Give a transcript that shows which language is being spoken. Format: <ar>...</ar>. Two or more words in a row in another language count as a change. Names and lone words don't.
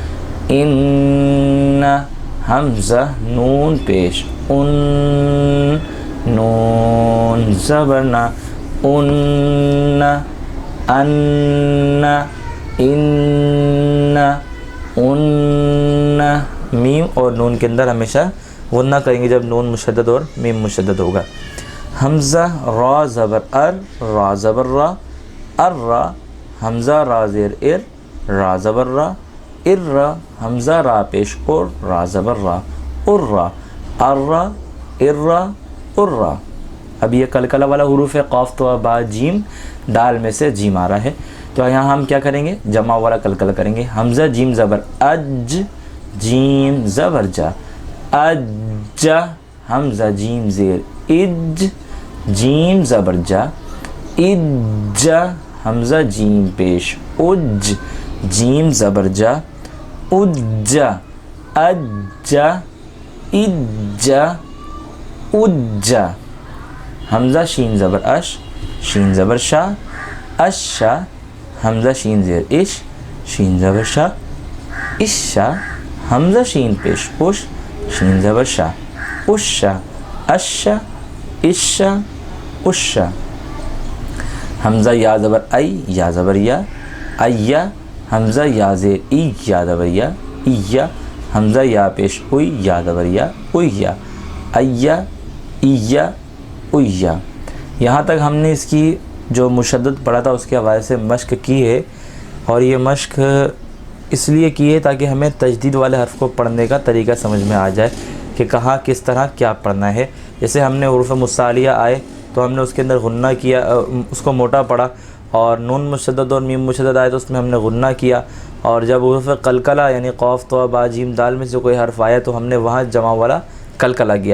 <ur>ان حمزہ نون پیش ان، نون زبر نا، ان، ان، ان، ان، میم اور نون کے اندر ہمیشہ غنہ کریں گے جب نون مشدد اور میم مشدد ہوگا۔ حمزہ را زبر ار، را زبر را، ار را، حمزہ را زیر ار، را زبر را، ار را، حمزہ را پیش اور، را زبر را، ار را، ار را، ار را، ار را۔ اب یہ کلکلہ والا حروف ہے، قاف تو با جیم، دال میں سے جیم آ رہا ہے، تو یہاں ہم کیا کریں گے؟ جمع والا کلکلہ کریں گے۔ حمزہ جیم زبر اج، جیم زبر جا، اج، حمزہ جیم زیر اج، جیم زبر جا، اج، حمزہ جیم پیش اج، جیم زبر جا، اج، اج، اج، اج، حمزہ شین زبر اش، شین زبر شا، اشا، حمزہ شین زیر اش، شین زبر شا، اشا، حمزہ شین پیش اش، شین زبر شا، اشا، اشا، اشا، اشا، حمزہ یا زبر ای، یا زبر یا، ایا، حمزہ یا زیر ای، یا زبر یا، ایا، حمزہ یا پیش اوئی، یا زبر یا، اویا، ایا، ایا، اویا۔ یہاں تک ہم نے اس کی جو مشدد پڑھا تھا اس کے حوالے سے مشق کی ہے، اور یہ مشق اس لیے کی ہے تاکہ ہمیں تجدید والے حرف کو پڑھنے کا طریقہ سمجھ میں آ جائے کہ کہاں کس طرح کیا پڑھنا ہے۔ جیسے ہم نے حروف مصالیہ آئے تو ہم نے اس کے اندر غنہ کیا، اس کو موٹا پڑھا، اور نون مشدد اور میم مشدد آئے تو اس میں ہم نے غنہ کیا، اور جب حروف قلقلہ یعنی قاف تو با جیم دال میں سے کوئی حرف آیا تو ہم نے وہاں جمع والا قلقلہ کیا۔</ur>